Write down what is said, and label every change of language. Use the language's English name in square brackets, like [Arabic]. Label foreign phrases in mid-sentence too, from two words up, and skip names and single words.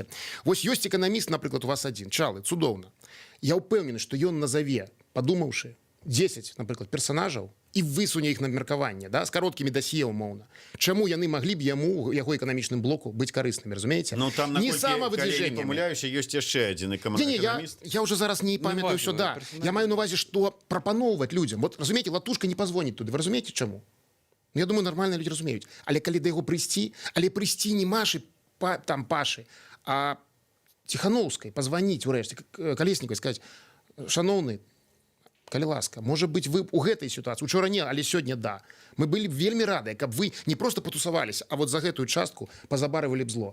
[Belarusian] Вось ёсць эканаміст, напрыклад, у вас адзін, Чалы, цудоўна. Я ўпэўнены, што ён назаве, падумаўшы, 10, напрыклад, персанажаў і высуне іх на меркаванне, да, з кароткімі дасье умоўна. Чаму яны маглі б яму, яго эканамічным блоку быць карыснымі, разумееце? Ну там не самавыдвіжэнне. Памыляюся, ёсць яшчэ адзін эканаміст. Я ўжо зараз не памятаю ўсё, да. Я маю на увазе, што прапаноўваць людзям. Вот, разумееце, Латушка не пазвоніць туды. Вы разумееце, чаму? Я думаю, [Russian] нормальные люди [Belarusian] разумеюць. Але калі да яго прыйсці, але прыйсці не Машы, там Пашы, а Ціхановскай, пазваніць урэшце, Калеснікавай, сказаць: шаноўны, калі ласка, можа быць, вы у гэтай сітуацыі, учора не, але сёння да. Мы былі вельмі радыя, каб вы не просто потусаваліся, а вот за гэтую частку пазабарывалі б зло.